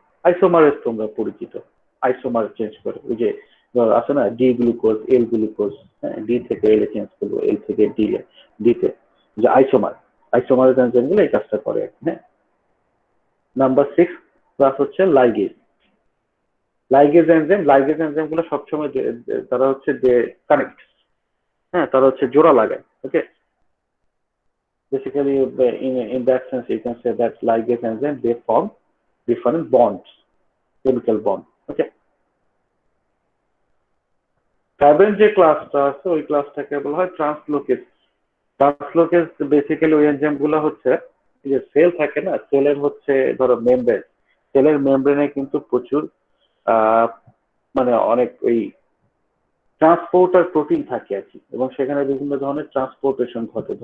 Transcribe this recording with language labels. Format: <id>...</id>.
<bn>Isomerase তোমরা পরিচিত, isomer change করে, ওই যে আছে না ডি গ্লুকোজ, এল গ্লুকোজ, হ্যাঁ, ডি থেকে এল চেঞ্জ করবো, এল থেকে ডিতে, যে আইসোমার, আইসোমারেজ এনজাইম গুলো এই কাজটা করে। হ্যাঁ, নাম্বার 6 ক্লাস হচ্ছে লাইগেজ। লাইগেজ এনজাইম গুলো সবসময় তারা হচ্ছে যে কানেক্ট, হ্যাঁ, তারা হচ্ছে জোড়া লাগায়।</bn> <en>Okay, basically in that sense you can say that ligase enzyme they form different bonds, chemical bond.</en> <bn>Okay, carbon যে ক্লাসটা আছে ওই ক্লাসটাকে বলা হয় ট্রান্সলোকেজ। ট্রান্সলোকেজ বেসিক্যালি ওই এনজাইম গুলো হচ্ছে, যে সেল থাকে না, সেলের হচ্ছে ধরো মেমব্রেন, সেলের মেমব্রেনে কিন্তু প্রচুর মানে অনেক ওই ট্রান্সপোর্টার প্রোটিন থাকে আর কি, এবং সেখানে বিভিন্ন ধরনের ট্রান্সপোর্টেশন ঘটে।</bn>